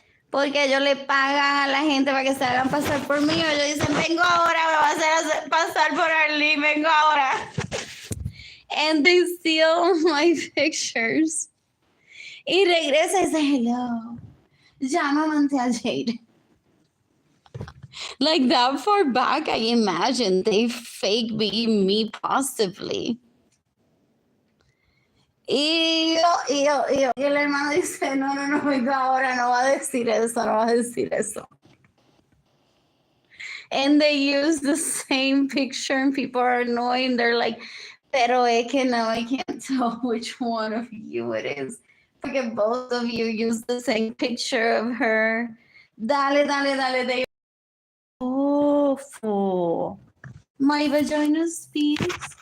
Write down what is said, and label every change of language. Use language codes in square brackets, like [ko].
[es] Porque ellos le pagan a la gente para que se hagan pasar por mí. O ellos dicen, vengo ahora, me va a hacer pasar por Arlene, vengo ahora. [en] And they steal my pictures. [es] Y regresa y dice, [en] hello. [es] Llámame a Jade. [en] Like that far back, I imagine they fake being me possibly. [es] Y el hermano dice, no, vengo ahora, no va a decir eso. [en] And they use the same picture and people are annoying. They're like, [es] pero es que [en] now I can't tell which one of you it is. [es] Porque [en] both of you use the same picture of her. [es] Dale. [en] They awful. My vagina speaks.